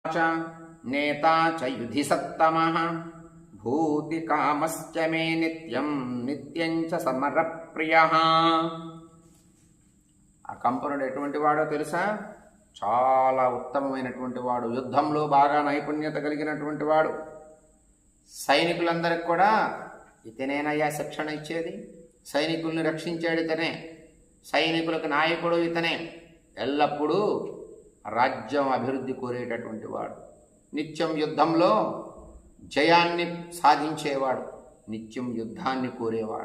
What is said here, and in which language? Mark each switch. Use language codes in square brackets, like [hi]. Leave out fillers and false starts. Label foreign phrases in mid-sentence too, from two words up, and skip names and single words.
[sa] च नेता च युधि सत्तमः भूति कामश्च मे नित्यं नित्यं च समरप्रियः. [te] ఆ కంపనుడు ఎటువంటి వాడో తెలుసా? చాలా ఉత్తమమైనటువంటి వాడు, యుద్ధంలో బాగా నైపుణ్యత కలిగినటువంటి వాడు. సైనికులందరికి కూడా ఇతనేనయ్యా శిక్షణ ఇచ్చేది, సైనికుల్ని రక్షించాడు ఇతనే, సైనికులకు నాయకుడు ఇతనే, ఎల్లప్పుడూ రాజ్యం అభివృద్ధి కోరేటటువంటి వాడు, నిత్యం యుద్ధంలో జయాన్ని సాధించేవాడు, నిత్యం యుద్ధాన్ని కోరేవాడు.